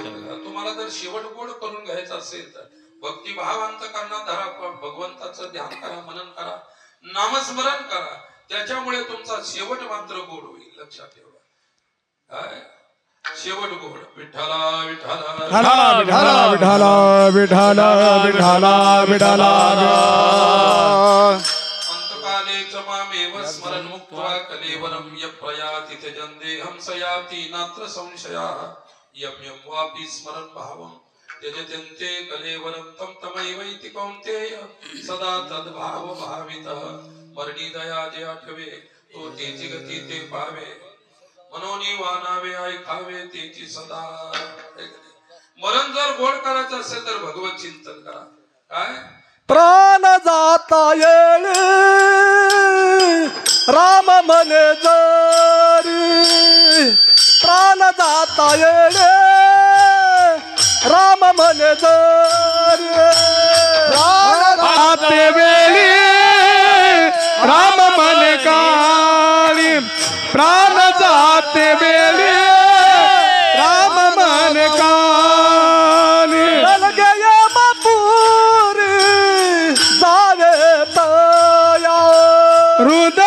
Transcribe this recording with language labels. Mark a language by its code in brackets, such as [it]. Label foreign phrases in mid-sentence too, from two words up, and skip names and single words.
[mr] तुम्हाला जर शेवट गोड करून घ्यायचा असेल तर भक्तिभाव अंतःकरणात धरा, भगवंताचं ध्यान करा, मनन करा, नामस्मरण करा. त्याच्यामुळे तुमचा शेवट मात्र गोड होईल, लक्षात ठेवा. काय शेवट गोड. विठ्ठला विठ्ठला विठाला विठाला विठाला विठाला विठाला. [sa] अंतकाले च मामेव स्मरन् मुक्त्वा कलेवरं यप्रयाति त्यजन्देहं स याति नात्र संशयः. यं यं वापि स्मरन् भावं त्यजत्यन्ते कलेवरं तं तमैवैति कौन्तेय सदा तद्भाव भावितः. [mr] मरणी दया जे आठवे तो तेची गती ते पावे, मनोनी वानावे ऐकावे तेची सदा. मरण जर गोड करायचं असेल तर भगवत चिंतन करा. काय प्राण जाता येईल राम मने जरी, प्राण जाता येईल राम मने जरी. प्राण आते वेळी राम मन काळी, प्राण जाते वेळी राम मन काळी. लगे बापूर जावे तया,